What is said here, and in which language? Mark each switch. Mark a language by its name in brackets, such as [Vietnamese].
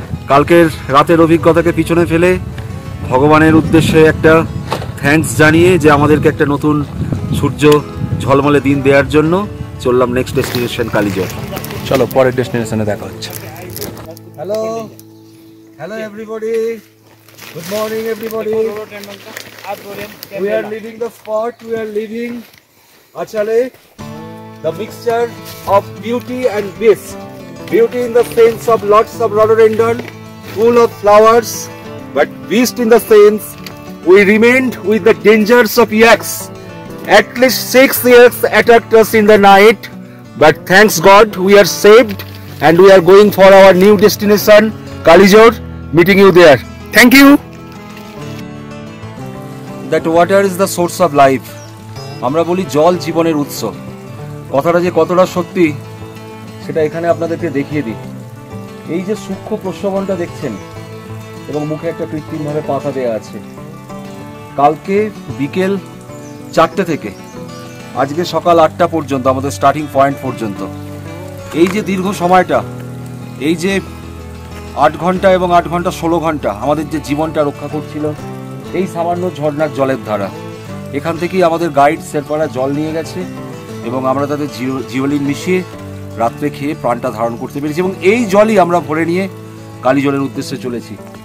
[Bangla] কালকের রাতের অভিজ্ঞতাকে পিছনে ফেলে ভগবানের উদ্দেশ্যে একটা থ্যাঙ্কস জানিয়ে যে আমাদেরকে একটা নতুন সূর্য ঝলমলে দিন দেওয়ার জন্য চললাম নেক্সট ডেস্টিনেশন কালীঝাড়। চলো পরের ডেস্টিনেশনে দেখা হচ্ছে। [English] Hello hello everybody, good morning everybody. We are leaving the spot, we are leaving Achale, the mixture of beauty and beast. Beauty in the sense of lots of rhododendron, full of flowers, but beast in the sense we remained with the dangers of yaks. At least 6 yaks attacked us in the night, but thanks God we are saved and we are going for our new destination, Kalijor, meeting you there. Thank you. That water is the source of life. [Bangla] আমরা বলি জল জীবনের উৎস। কথাটা যে কতটা সত্যি সেটা এখানে আপনাদেরকে দেখিয়ে দিই। এই যে সূক্ষ্ম প্রস্রবণটা দেখছেন, এবং মুখে একটা কৃত্রিমভাবে পাতা দেওয়া আছে। কালকে বিকেল 4টে থেকে আজকে সকাল 8টা পর্যন্ত আমাদের স্টার্টিং পয়েন্ট পর্যন্ত এই যে দীর্ঘ সময়টা, এই যে 8 ঘন্টা এবং 8 ঘন্টা 16 ঘন্টা আমাদের যে জীবনটা রক্ষা করছিল এই সামান্য ঝর্ণার জলের ধারা, এখান থেকেই আমাদের গাইড শেরপারা জল নিয়ে গেছে এবং আমরা তাদের জিওলিন মিশিয়ে রাত্রে খেয়ে প্রাণটা ধারণ করতে পেরেছি এবং এই জলই আমরা ভরে নিয়ে কালীজলের উদ্দেশ্যে চলেছি।